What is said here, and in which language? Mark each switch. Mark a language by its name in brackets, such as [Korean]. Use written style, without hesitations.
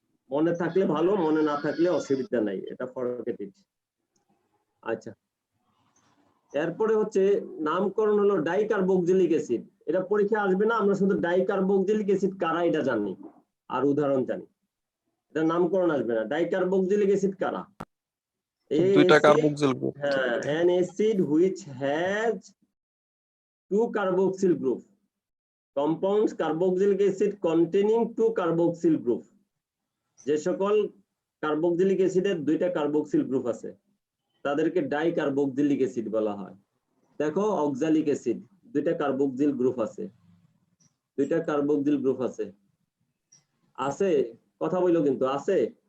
[Bangla] মনে থাকলে ভালো, মনে না থাকলে অসুবিধা নাই, এটা ফরগেট। আচ্ছা, এরপরে হচ্ছে নামকরণ হলো ডাইকার্বক্সিলিক অ্যাসিড। এটা পরীক্ষা আসবে না, আমরা শুধু ডাইকার্বক্সিলিক অ্যাসিড কারা এটা জানি আর উদাহরণ জানি, এটা নামকরণ আসবে না। ডাইকার্বক্সিলিক অ্যাসিড কারা? দুইটা কার্বক্সিল গ্রুপ। [English] হ্যাঁ, an acid which has 2 carboxyl group, compounds carboxylic acid containing 2 carboxyl group। [Bangla] যে সকল কার্বক্সিলিক অ্যাসিডের 2টা কার্বক্সিল গ্রুপ আছে তাদেরকে ডাইকার্বক্সিলিক অ্যাসিড বলা হয়। দেখো, অক্সালিক অ্যাসিড 2টা কার্বক্সিল গ্রুপ আছে, 2টা কার্বক্সিল গ্রুপ আছে, আছে, কথা বলো কিন্তু আছে।